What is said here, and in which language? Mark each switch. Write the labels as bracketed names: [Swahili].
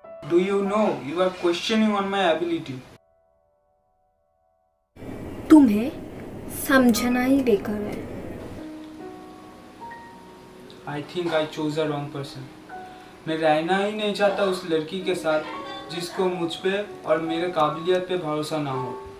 [English] Do you know you are questioning on my ability? [Hindi] तुम्हें समझना ही बेकार है। [English] I think I chose the wrong person. [Hindi] मैं रहना ही नहीं चाहता उस लड़की के साथ जिसको मुझ पे और मेरे काबिलियत पे भरोसा ना हो।